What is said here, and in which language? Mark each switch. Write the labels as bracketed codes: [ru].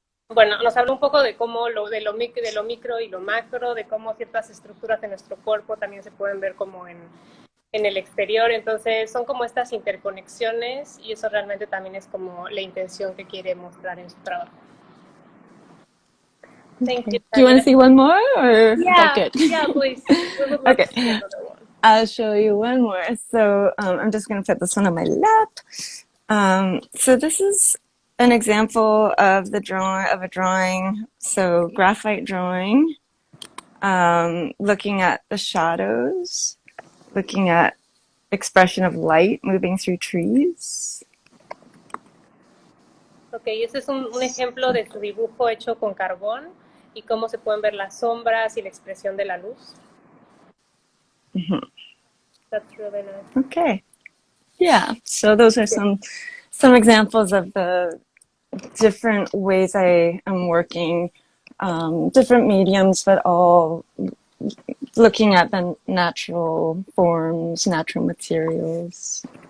[es] Bueno, nos habla un poco de cómo de lo micro y lo macro, de cómo ciertas estructuras de nuestro cuerpo también se pueden ver como en el exterior. Entonces son como estas interconexiones, y eso realmente también es como la intención que quiere mostrar en su trabajo. [en] Thank you. Do you want to see one more, or yeah, good? Yeah, please. We would love Okay. to see another one. I'll show you one more. So I'm just going to put this one on my lap. So this is an example of a drawing. So graphite drawing, looking at the shadows, looking at expression of light moving through trees. [es] Ok, ese es un ejemplo de su dibujo hecho con carbón y cómo se pueden ver las sombras y la expresión de la luz. [en] That's really nice. Okay. Yeah, so those are some examples of the different ways I am working, different mediums, but all looking at the natural forms, natural materials.